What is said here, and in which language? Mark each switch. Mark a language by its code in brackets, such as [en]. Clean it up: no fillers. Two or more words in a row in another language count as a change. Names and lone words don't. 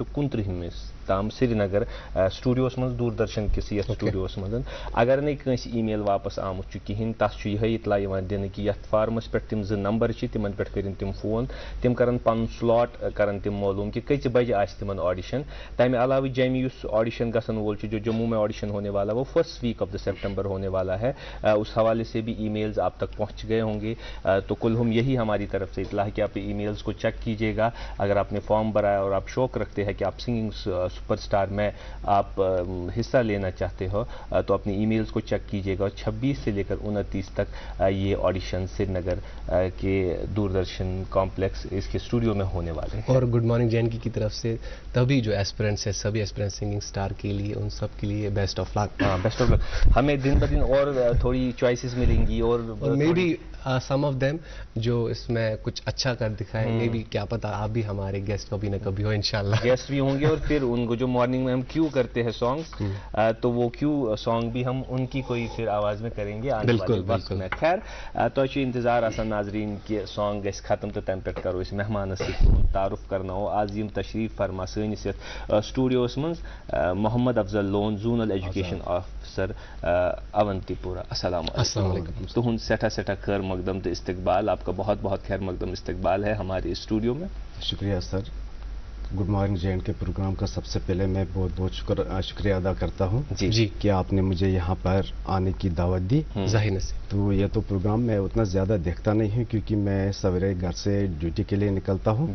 [ks] 29 تام سرینگر سٹوڈیوس منٛز دوٗردرشن کِس یتھ سٹوڈیوس منٛز اگر نہٕ کٲنٛسہِ ای میل واپس آمُت چھُ کِہینۍ تتھ چھُ یِہے اطلاع یِوان دِنہٕ کہِ یتھ فارمس پٮ۪ٹھ تِم 2 نمبر چھِ تِمن پٮ۪ٹھ کٔرِن تِم فون تِم کرن پنُن سلاٹ کرن تِم معلوٗم کہِ کٔژِ بجہِ آسہِ تِمن آڈِشن تمہِ علاوٕ جمہِ یُس آڈیشن گژھن وول چھُ [ur] جو جموں میں آڈیشن ہونے والا وہ [en] first week of September [ur] ہونے والا ہے اس حوالے سے بھی ای میلز آپ تک پہنچ گئے ہوں گے تو کلہم یہی ہماری طرف سے اطلاع ہے کہ آپ ای میلز کو چیک کیجیے گا اگر آپ نے فارم بھرایا اور آپ شوق رکھتے ہیں کہ آپ سنگنگ سپر اسٹار میں آپ حصہ لینا چاہتے ہو تو اپنی ای میلز کو چیک کیجیے گا اور 26 سے لے کر 29 تک یہ آڈیشن سری نگر کے دوردرشن کمپلیکس اس کے اسٹوڈیو میں ہونے والے ہیں. اور [en] good morning [ur] JNK کی طرف سے تبھی جو ایسپرنٹس ہے سبھی ایسپرنٹ سنگنگ اسٹار کے لیے ان سب کے لیے [en] best of luck. best of luck. [ur] ہمیں دن بدن اور تھوڑی چوائسیز ملیں گی اور [en] maybe some of them [ur] جو اس میں کچھ اچھا کر دکھائیں مے بی کیا پتا آپ بھی ہمارے گیسٹ کبھی نہ کبھی ہو انشاءاللہ. گیسٹ بھی ہوں گے اور پھر ان کو جو مارننگ میں ہم کیوں کرتے ہیں سانگس تو وہ کیوں سانگ بھی ہم ان کی کوئی پھر آواز میں کریں گے آنے والے وقت میں. [ks] خیر تو انتظار آسان ناظرین کہ سانگ گژھِ ختم تو تمہِ پٮ۪ٹھ کرو أسۍ مہمانس سۭتۍ تعارُف کرناوو آز یِم تشریف فرما سٲنِس یتھ سٹوڈیوس منٛز محمد افضل لون [en] zonal education officer [ks] اونتی پورہ. [ar] السلام علیکم. [ks] تہنٛد سٮ۪ٹھاہ سٮ۪ٹھاہ خیر مقدم تو استقبال. [ur] آپ کا بہت بہت خیر مقدم استقبال ہے ہمارے اسٹوڈیو میں. شکریہ سر. [en] good morning [ur] JNK پروگرام کا سب سے پہلے میں بہت بہت شکریہ ادا کرتا ہوں جی کہ آپ نے مجھے یہاں پر آنے کی دعوت دی. ظاہر نصیب. تو یہ تو پروگرام میں اتنا زیادہ دیکھتا نہیں ہوں کیونکہ میں سویرے گھر سے ڈیوٹی کے لیے نکلتا ہوں.